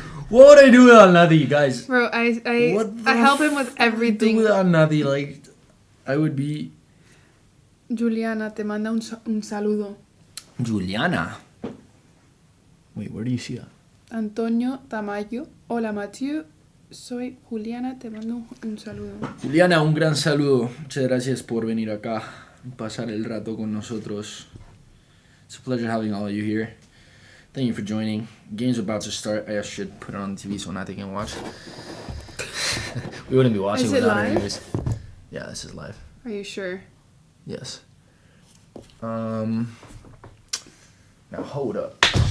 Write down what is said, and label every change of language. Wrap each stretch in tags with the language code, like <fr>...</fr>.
<en>What would I do without Nadi, guys? Bro, I help him with everything. Do without Nadi, like, I would be...</en> <es>Juliana te manda un saludo. Juliana?</es> <en>Wait, where do you see that?</en> <es>Antonio Tamayo. Hola, Mathieu. Soy Juliana, te mando un saludo. Juliana, un gran saludo. Muchas gracias por venir acá y pasar el rato con nosotros.</es> <en>It's a pleasure having all of you here. Thank you for joining. Game's about to start. I should put it on TV so Nati can watch. We wouldn't be watching Is it without her live? anyways. Yeah, this is live. Are you sure? Yes. Now hold up.</en>